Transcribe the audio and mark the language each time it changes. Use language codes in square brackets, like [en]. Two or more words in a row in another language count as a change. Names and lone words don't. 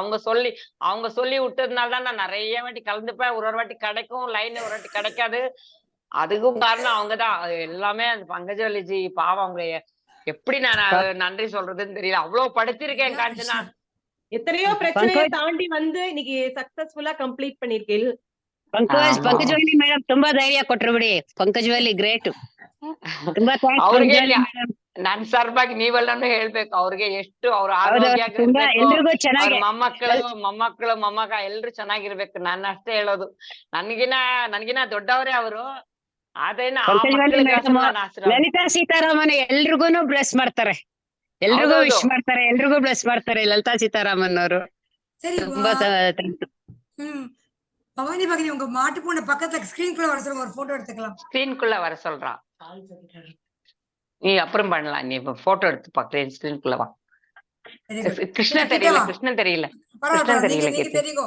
[ta] அவங்க சொல்லி விட்டதுனால தான் நான் நிறைய வாட்டி கலந்துப்பேன். ஒரு வாட்டி கிடைக்கும் லைன், ஒரு வாட்டி கிடைக்காது. அதுக்கும் காரணம் அவங்கதான். எல்லாமே அந்த பங்கஜவல்லிஜி பாவம். அவங்க எப்படி நான் நன்றி சொல்றதுன்னு தெரியல. அவ்வளவு படிச்சிருக்கேன் காஞ்சனா. எத்தனையோ பிரச்சனையை தாண்டி வந்து இன்னைக்கு [en] successfully complete [ta] பண்ணிருக்கேன். [kn] ಪಂಕಜವಲ್ಲಿ ಮೇಡಮ್ ತುಂಬಾ ಧೈರ್ಯ ಕೊಟ್ರು ಬಿಡಿ. ಪಂಕಜವಲ್ಲಿ ಗ್ರೇಟ್. ತುಂಬಾ ಅವ್ರಿಗೆ ನನ್ ಸರ್ವಾಗಿ ನೀವೆಲ್ಲಾನು ಹೇಳ್ಬೇಕು. ಅವ್ರಿಗೆ ಎಷ್ಟು ಅವ್ರ ಆರೋಗ್ಯ, ಮೊಮ್ಮಕ್ಕಳು ಎಲ್ರು ಚೆನ್ನಾಗಿರ್ಬೇಕು. ನಾನು ಅಷ್ಟೇ ಹೇಳೋದು. ನನ್ಗಿನ ದೊಡ್ಡವರೇ ಅವರು. ಆದ್ರೇನ ಲಲಿತಾ ಸೀತಾರಾಮನ್ ಎಲ್ರಿಗೂನು ಬ್ಲೆಸ್ ಮಾಡ್ತಾರೆ, ಎಲ್ರಿಗೂ ವಿಶ್ ಮಾಡ್ತಾರೆ, ಎಲ್ರಿಗೂ ಬ್ಲೆಸ್ ಮಾಡ್ತಾರೆ ಲಲಿತಾ ಸೀತಾರಾಮನ್ ಅವರು. ತುಂಬಾ [ta] பவானி பகினி உங்க மாட்டு பொண்ணு பக்கத்துல ஸ்கிரீன்குள்ள வர சொல்லுங்க, ஒரு போட்டோ எடுத்துக்கலாம். ஸ்கிரீன்குள்ள வர சொல்றா. நீ அப்புறம் பண்ணலாம். நீ போட்டோ எடுத்து பாக்குறேன். ஸ்கிரீன்குள்ள வா. கிருஷ்ணன் தெரியல. தெரியும்.